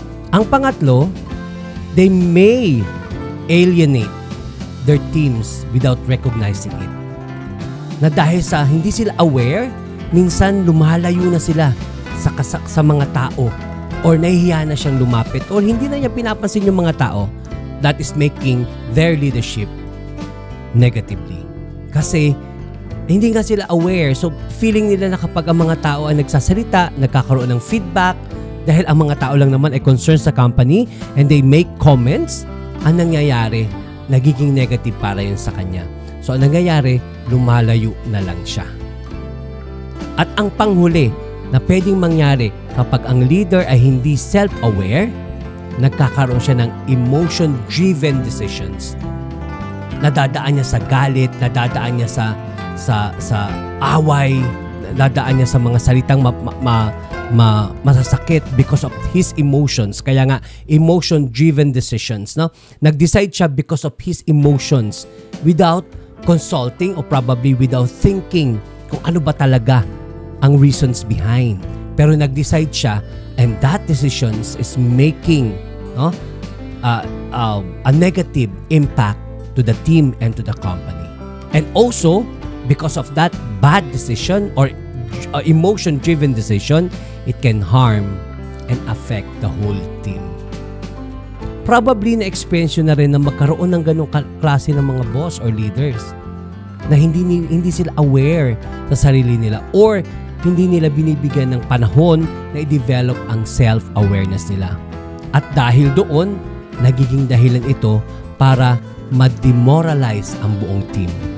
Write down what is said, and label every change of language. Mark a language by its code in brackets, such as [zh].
[tl] Ang pangatlo, [en] they may alienate their teams without recognizing it. [tl] Na dahil sa hindi sila aware, minsan lumalayo na sila sa mga tao or nahihiya na siyang lumapit or hindi na niya pinapansin yung mga tao, [en] that is making their leadership negatively. [tl] Kasi hindi nga sila aware. So feeling nila na kapag ang mga tao ay nagsasalita, nagkakaroon ng feedback, dahil ang mga tao lang naman ay concerned sa company [en] and they make comments, [tl] ang nangyayari, nagiging negative para yun sa kanya. So ang nangyayari, lumalayo na lang siya. At ang panghuli na pwedeng mangyari kapag ang leader ay hindi self-aware, nagkakaroon siya ng emotion-driven decisions. Nadadaan niya sa galit, nadadaan niya sa away, nadadaan niya sa mga salitang masasakit [en] because of his emotions. [tl] Kaya nga, [en] emotion-driven decisions. No? [tl] Nag-decide siya [en] because of his emotions without consulting or probably without thinking [tl] kung ano ba talaga ang [en] reasons behind. [tl] Pero nag-decide siya, [en] and that decisions is making a negative impact to the team and to the company. And also, because of that bad decision or emotion-driven decision, it can harm and affect the whole team. [tl] Probably na-experience nyo na rin na magkaroon ng ganong klase ng mga boss or leaders na hindi sila aware sa sarili nila or hindi nila binibigyan ng panahon na i-develop ang self-awareness nila. At dahil doon, nagiging dahilan ito para ma-demoralize ang buong team.